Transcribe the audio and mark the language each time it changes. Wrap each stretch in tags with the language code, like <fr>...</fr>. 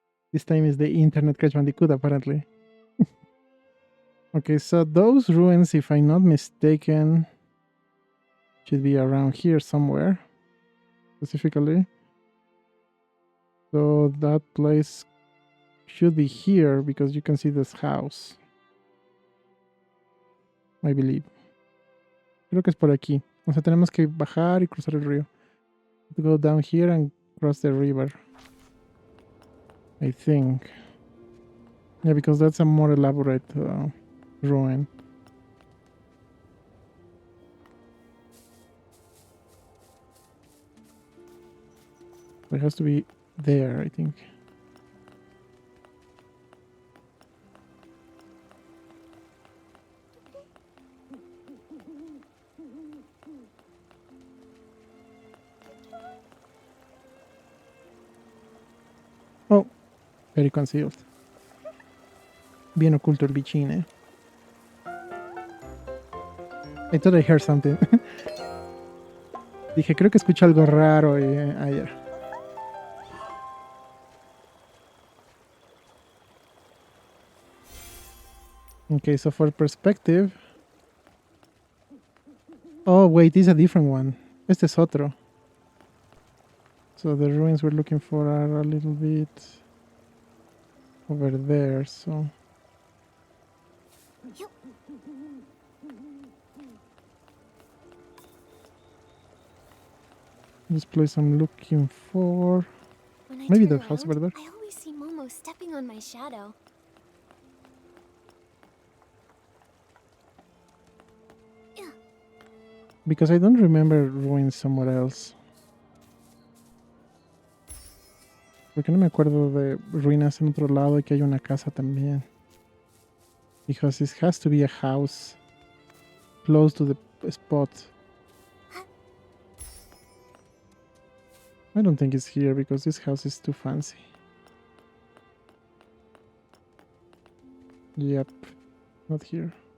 <en>This time is the internet Crash Bandicoot, apparently. Okay, so those ruins, if I'm not mistaken, should be around here somewhere, specifically. So that place should be here because you can see this house. I believe.</en> <es>Creo que es por aquí. O sea, tenemos que bajar y cruzar el río.</es> <en>To go down here and cross the river. I think. Yeah, because that's a more elaborate ruin. It has to be there, I think. Oh, very concealed.</en> <es>Bien oculto el bichín, eh.</es> <en>I thought I heard something.</en> <es>Dije, creo que escucho algo raro ayer.</es> <en>Okay, so for perspective... Oh, wait, this is a different one.</en> <es>Este es otro.</es> <en>So the ruins we're looking for are a little bit over there, so... This place I'm looking for... Maybe the house over there? I always see Momo stepping on my shadow. Because I don't remember ruins somewhere else.</en> <es>Porque no me acuerdo de ruinas en otro lado y que hay una casa también.</es> <en>Because it has to be a house close to the spot. I don't think it's here because this house is too fancy. Yep, not here.</en>